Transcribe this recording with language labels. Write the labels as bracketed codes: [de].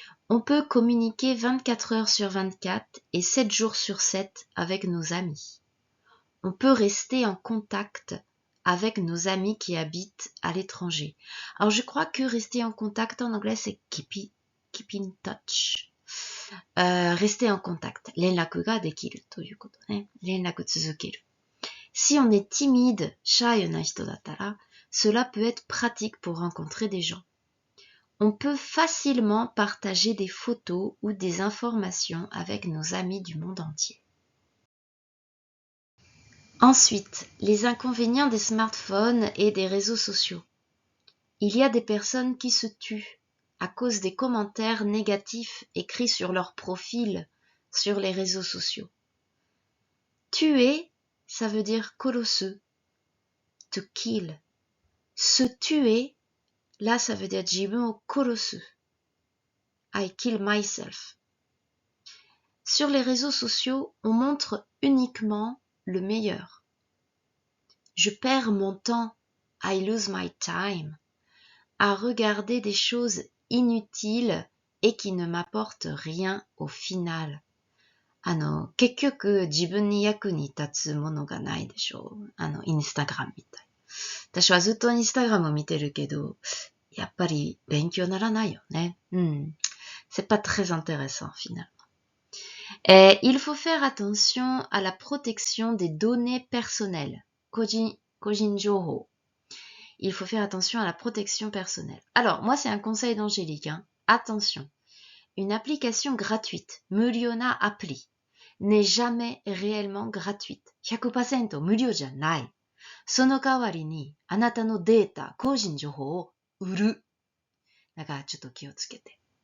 [fr] On peut communiquer 24 heures sur 24 et 7 jours sur 7 avec nos amis. On peut rester en contact avec nos amis qui habitent à l'étranger. Alors je crois que rester en contact en anglais c'est [en] keep in touch. [fr] Rester en contact. [ja] 連絡ができるということね。連絡続ける。 [fr] Si on est timide, shy [ja] な人だったら、 [fr] cela peut être pratique pour rencontrer des gens. On peut facilement partager des photos ou des informations avec nos amis du monde entier. Ensuite, les inconvénients des smartphones et des réseaux sociaux. Il y a des personnes qui se tuent à cause des commentaires négatifs écrits sur leur profil sur les réseaux sociaux. Tuer, ça veut dire korosu, [en] to kill. [fr] Se tuer, là ça veut dire [ja] jibun o korosu. [en] I kill myself. [fr] Sur les réseaux sociaux, on montre uniquement le meilleur. Je perds mon temps, [en] I lose my time, [fr] à regarder des choses inutiles et qui ne m'apportent rien au final. [ja] 結局自分に役に立つものがないでしょう。インスタグラムみたい。私はずっとインスタグラムを見てるけど、やっぱり勉強ならないよね。 [fr] C'est pas très intéressant finalement. Il faut faire attention à la protection des données personnelles. Kojin Joho. Il faut faire attention à la protection personnelle. Alors, moi, c'est un conseil d'Angélique. Attention. Une application gratuite, Muriona Appli, n'est jamais réellement gratuite. [ja] 100% 無料じゃない. その代わりに、あなたのデータ、個人情報を売る。だからちょっと気をつけて。